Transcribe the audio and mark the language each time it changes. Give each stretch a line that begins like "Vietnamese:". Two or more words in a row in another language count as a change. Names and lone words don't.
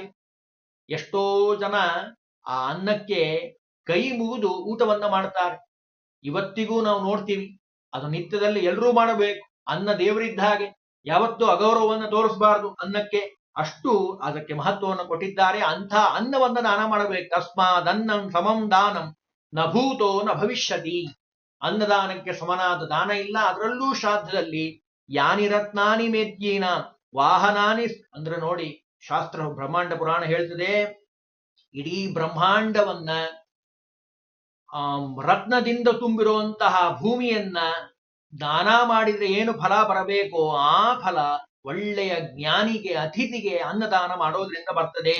Kannada: ಎಷ್ಟೋ ಜನ ಆ ಅನ್ನಕ್ಕೆ ಕೈ ಮುಗಿದು ಊಟವನ್ನ ಮಾಡ್ತಾರೆ. ಇವತ್ತಿಗೂ ನಾವು ನೋಡ್ತೀವಿ, ಅದು ನಿತ್ಯದಲ್ಲಿ ಎಲ್ಲರೂ ಮಾಡಬೇಕು. ಅನ್ನ ದೇವರಿದ್ದ ಹಾಗೆ, ಯಾವತ್ತೂ ಅಗೌರವವನ್ನು ತೋರಿಸಬಾರದು ಅನ್ನಕ್ಕೆ. ಅಷ್ಟು ಅದಕ್ಕೆ ಮಹತ್ವವನ್ನು ಕೊಟ್ಟಿದ್ದಾರೆ. ಅಂಥ ಅನ್ನವನ್ನ ದಾನ ಮಾಡಬೇಕು.
Sanskrit: ತಸ್ಮಾದ್ ಅನ್ನಂ ಸಮಂ ದಾನಂ ನ ಭೂತೋ ನ ಭವಿಷ್ಯತಿ.
Kannada: ಅನ್ನದಾನಕ್ಕೆ ಸಮನಾದ ದಾನ ಇಲ್ಲ. ಅದರಲ್ಲೂ ಶ್ರಾದ್ದದಲ್ಲಿ
Sanskrit: ಯಾನಿ ರತ್ನಾನಿ ಮೇದ್ಯೀನ ವಾಹನಾನಿ
Kannada: ಅಂದ್ರೆ ನೋಡಿ, ಶಾಸ್ತ್ರ ಬ್ರಹ್ಮಾಂಡ ಪುರಾಣ ಹೇಳ್ತದೆ, ಇಡೀ ಬ್ರಹ್ಮಾಂಡವನ್ನ ರತ್ನದಿಂದ ತುಂಬಿರುವಂತಹ ಭೂಮಿಯನ್ನ ದಾನ ಮಾಡಿದ್ರೆ ಏನು ಫಲ ಬರಬೇಕೋ ಆ ಫಲ ಒಳ್ಳೆಯ ಜ್ಞಾನಿಗೆ, ಅತಿಥಿಗೆ ಅನ್ನದಾನ ಮಾಡೋದ್ರಿಂದ ಬರ್ತದೆ.